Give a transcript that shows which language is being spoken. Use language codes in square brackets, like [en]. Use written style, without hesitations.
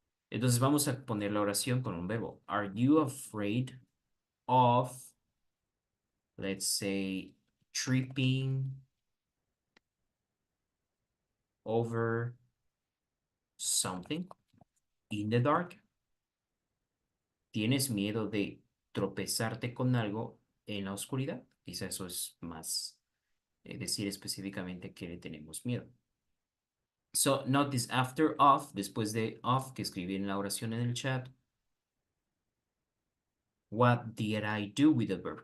[es] Entonces vamos a poner la oración con un verbo. [en] Are you afraid of, let's say, tripping over something in the dark? [es] ¿Tienes miedo de tropezarte con algo en la oscuridad? Quizá eso es más decir específicamente que le tenemos miedo. [en] So, notice after of, [es] después de of, que escribí en la oración en el chat, [en] what did I do with the verb?